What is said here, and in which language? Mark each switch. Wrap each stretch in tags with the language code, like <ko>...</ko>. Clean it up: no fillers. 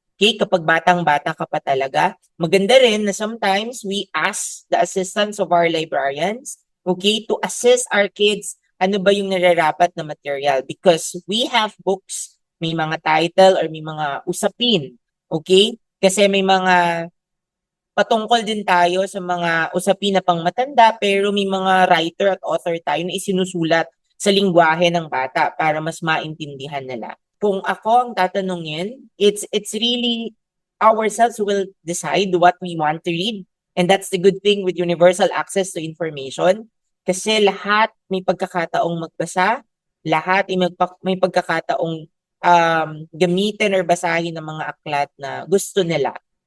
<tl>Okay, kapag batang-bata ka pa talaga. Maganda rin na sometimes</tl> <en>we ask the assistance of our librarians,</en> <tl>okay,</tl> <en>to assist our kids</en> <tl>ano ba yung nararapat na material</tl> <en>because we have books,</en> <tl>may mga title or may mga usapin, okay? Kasi may mga patungkol din tayo sa mga usapin na pangmatanda pero may mga writer at author tayo na isinusulat sa lingwahe ng bata para mas maintindihan nila. Kung ako ang tatanungin,</tl> <en>it's really ourselves who will decide what we want to read. And that's the good thing with universal access to information.</en> <tl>Kasi lahat may pagkakataong magbasa, lahat may pagkakataong gamitin or basahin ng mga aklat na gusto nila.</tl>